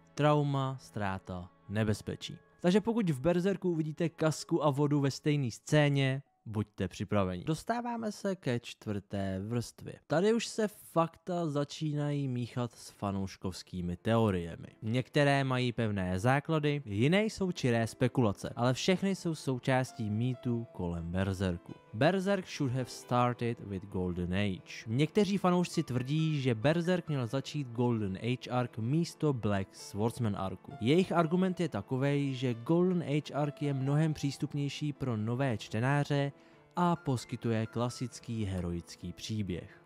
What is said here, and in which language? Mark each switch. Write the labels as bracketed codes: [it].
[cs] Trauma, ztráta, nebezpečí. Takže pokud v Berserku uvidíte kasku a vodu ve stejné scéně, buďte připraveni. Dostáváme se ke čtvrté vrstvě. Tady už se fakta začínají míchat s fanouškovskými teoriemi. Některé mají pevné základy, jiné jsou čiré spekulace, ale všechny jsou součástí mýtu kolem Berserku. [en] Berserk should have started with Golden Age. [cs] Někteří fanoušci tvrdí, že Berserk měl začít Golden Age arc místo Black Swordsman arku. Jejich argument je takovej, že Golden Age arc je mnohem přístupnější pro nové čtenáře a poskytuje klasický heroický příběh.